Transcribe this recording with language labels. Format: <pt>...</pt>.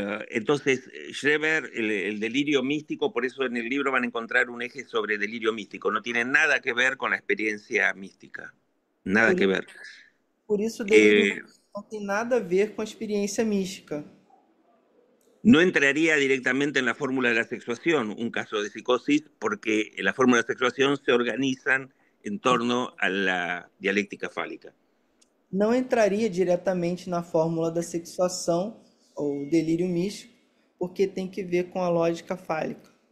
<es>Entonces, Schreber, el delirio místico, por eso en el libro van a encontrar un eje sobre delirio místico. No tiene nada que ver con la experiencia mística. Nada que ver.</es> <pt>Por isso, o delírio não tem nada a ver com a experiência mística.</pt> <es>No entraría directamente en la fórmula de la sexuación, un caso de psicosis, porque en la fórmula de sexuación se organizan en torno a la dialéctica fálica.</es> <pt>Não entraria diretamente na fórmula da sexuação ou delírio místico, porque tem que ver com a lógica fálica.</pt>